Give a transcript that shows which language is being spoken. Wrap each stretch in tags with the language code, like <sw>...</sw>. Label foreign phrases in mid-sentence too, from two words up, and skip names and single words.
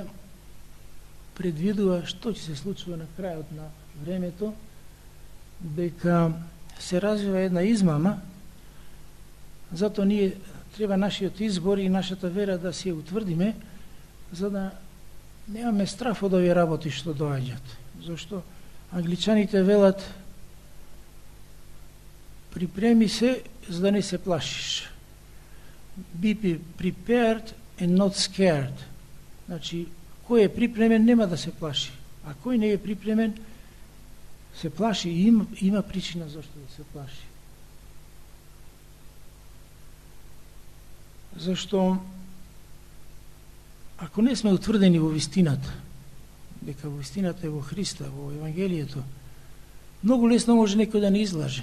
<mk>предвидува што ќе се случува на крајот на времето, дека се развива една измама, затоа ние треба нашиот избор и нашата вера да се утврдиме, за да немаме страф од овие работи што доаѓаат. Зашто англичаните велат: припреми се, за да не се плашиш.</mk> <en>Be prepared and not scared.</en> <mk>Значи, кој е припремен нема да се плаши, а кој не е припремен се плаши и има причина зашто да се плаши. Зашто ако не сме утврдени во вистината, дека вистината е во Христа, во Евангелието, многу лесно може некој да не излаже.</mk>